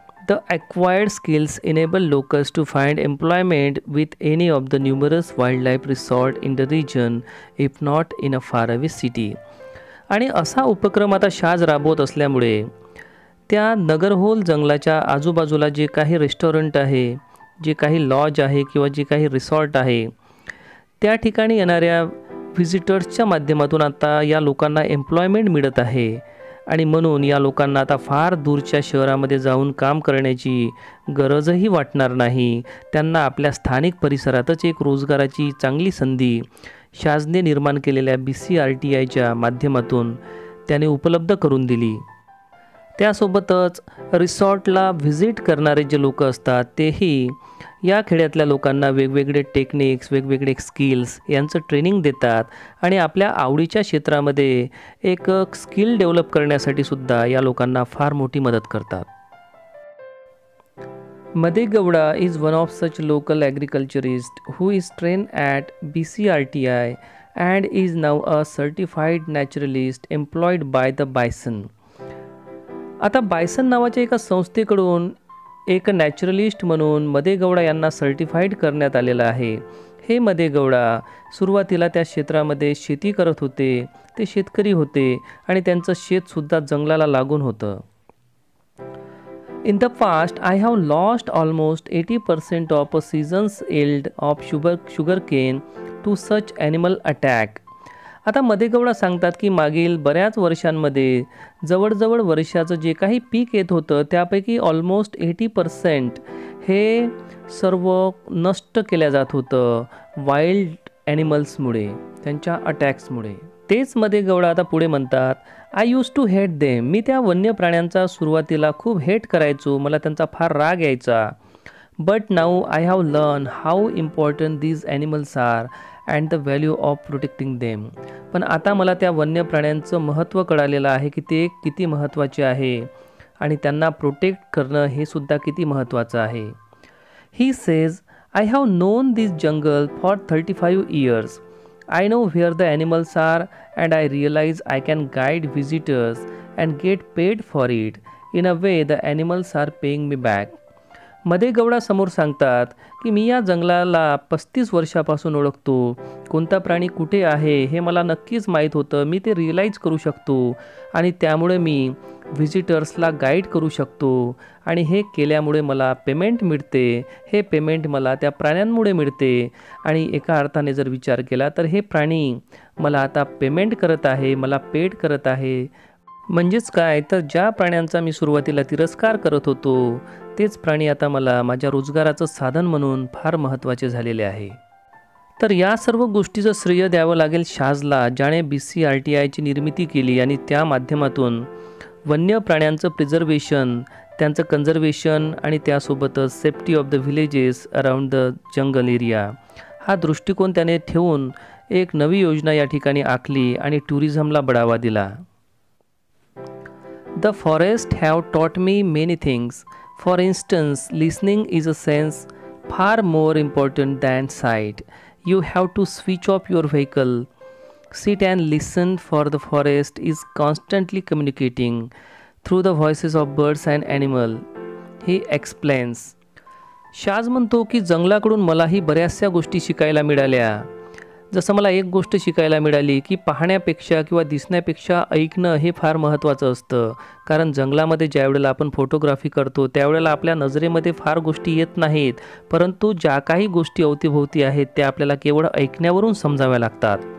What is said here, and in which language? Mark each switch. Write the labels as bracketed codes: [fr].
[en] The acquired skills enable locals to find employment with any of the numerous wildlife resorts in the region, if not in a faraway city. [mr] आणि असा उपक्रम आता शाज राबवत असल्यामुळे त्या नगरहोल जंगलाच्या आजूबाजूला जे काही रेस्टॉरंट आहे, जे काही लॉज आहे किंवा जे काही रिसॉर्ट आहे, त्या ठिकाणी येणाऱ्या व्हिजिटर्सच्या माध्यमातून आता या लोकांना एम्प्लॉयमेंट मिळत आहे. आणि म्हणून या लोकांना आता फार दूरच्या शहरामध्ये जाऊन काम करण्याची गरजही वाटणार नाही. त्यांना आपल्या स्थानिक परिसरातच एक रोजगाराची चांगली संधी शाजने निर्माण केलेल्या BCRTIच्या माध्यमातून त्याने उपलब्ध करून दिली. त्यासोबतच रिसॉर्टला व्हिजिट करणारे जे लोक असतात तेही या खेड्यातल्या लोकांना वेगवेगळे टेक्निक्स, वेगवेगळे स्किल्स यांचं ट्रेनिंग देतात आणि आपल्या आवडीच्या क्षेत्रामध्ये एक स्किल डेव्हलप करण्यासाठी सुद्धा या लोकांना फार मोठी मदत करतात. [en] Madegowda is one of such local agriculturists who is trained at BCRTI and is now a certified naturalist employed by the Bison. [mr] आता बायसन नावाच्या एका संस्थेकडून एक नॅचरलिस्ट म्हणून मदेगौडा यांना सर्टिफाईड करण्यात आलेलं आहे. हे मदेगौडा सुरुवातीला त्या क्षेत्रामध्ये शेती करत होते. ते शेतकरी होते आणि त्यांचं शेतसुद्धा जंगलाला लागून होतं. [en] In the past, I have lost almost 80% of a season's yield of sugarcane to such animal attack. [mr] आता मदेगौडा सांगतात की मागील बऱ्याच वर्षांमध्ये जवळजवळ वर्षाचं जे काही पीक येत होतं त्यापैकी ऑलमोस्ट 80% हे सर्व नष्ट केल्या जात होतं वाईल्ड ॲनिमल्समुळे, त्यांच्या अटॅक्समुळे. तेच मदेगौडा आता पुढे म्हणतात, [en] I use to hate them. [mr] मी त्या वन्य प्राण्यांचा सुरुवातीला खूप हेट करायचो, मला त्यांचा फार राग यायचा. [en] But now I have learn how important these animals are and the value of protecting them. [mr] पण आता मला त्या वन्य प्राण्यांचं महत्त्व कळालेलं आहे की ते किती महत्त्वाचे आहे आणि त्यांना प्रोटेक्ट करणं हे सुद्धा किती महत्त्वाचं आहे. [en] He says, I have known this jungle for 35 years. I know where the animals are and I realize I can guide visitors and get paid for it. In a way, the animals are paying me back. [mr] मदेगौडा समोर सांगतात की मी या जंगलाला 35 वर्षापासून ओळखतो. कोणता प्राणी कुठे आहे हे मला नक्कीच माहीत होतं. मी ते रिअलाईज करू शकतो आणि त्यामुळे मी व्हिजिटर्सला गाईड करू शकतो आणि हे केल्यामुळे मला पेमेंट मिळते. हे पेमेंट मला त्या प्राण्यांमुळे मिळते आणि एका अर्थाने जर विचार केला तर हे प्राणी मला आता पेमेंट करत आहे, मला पेड करत आहे. म्हणजेच काय तर ज्या प्राण्यांचा मी सुरुवातीला तिरस्कार करत होतो तेच प्राणी आता मला माझ्या रोजगाराचं साधन म्हणून फार महत्त्वाचे झालेले आहे. तर या सर्व गोष्टीचं श्रेय द्यावं लागेल शाजला, ज्याने BCRTIची निर्मिती केली आणि त्या माध्यमातून वन्य प्राण्यांचं प्रिझर्वेशन, त्यांचं कन्झर्वेशन आणि त्यासोबतच [en] safety of the villages around the jungle area [mr] हा दृष्टिकोन त्याने ठेवून एक नवी योजना या ठिकाणी आखली आणि टुरिझमला बढावा दिला. [en] The forest have taught me many things. For instance, listening is a sense far more important than sight. You have to switch off your vehicle, sit and listen, for the forest is constantly communicating through the voices of birds and animal. He explains. [mr] Shaz म्हणतो की जंगलाकडून मलाही बऱ्याचशा गोष्टी शिकायला मिळाल्या. जसं मला एक गोष्ट शिकायला मिळाली की पाहण्यापेक्षा किंवा दिसण्यापेक्षा ऐकणं हे फार महत्त्वाचं असतं. कारण जंगलामध्ये ज्यावेळेला आपण फोटोग्राफी करतो त्यावेळेला आपल्या नजरेमध्ये फार गोष्टी येत नाहीत, परंतु ज्या काही गोष्टी अवतीभोवती आहेत त्या आपल्याला केवळ ऐकण्यावरून समजाव्या लागतात.